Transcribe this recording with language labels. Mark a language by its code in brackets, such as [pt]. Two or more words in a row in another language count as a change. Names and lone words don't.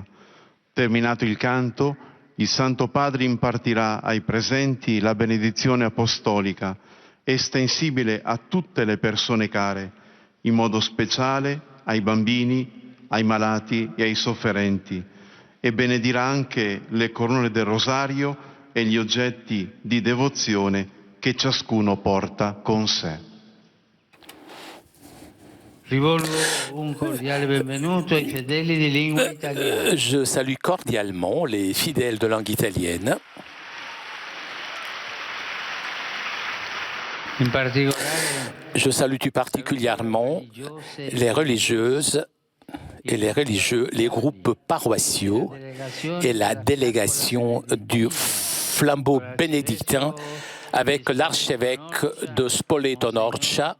[it] Terminato il canto, il Santo Padre impartirà ai presenti la benedizione apostolica, estensibile a tutte le persone care, in modo speciale ai bambini, ai malati e ai sofferenti, e benedirà anche le corone del rosario e gli oggetti di devozione che ciascuno porta con sé. Rivolgo un cordiale benvenuto ai fedeli di lingua italiana. [fr] Je salue cordialement les fidèles de langue italienne. [it] In particolare, [fr] Je salue tout particulièrement les religieuses et les religieux, les groupes paroissiaux et la délégation du flambeau bénédictin avec l'archevêque de Spoleto-Norcia,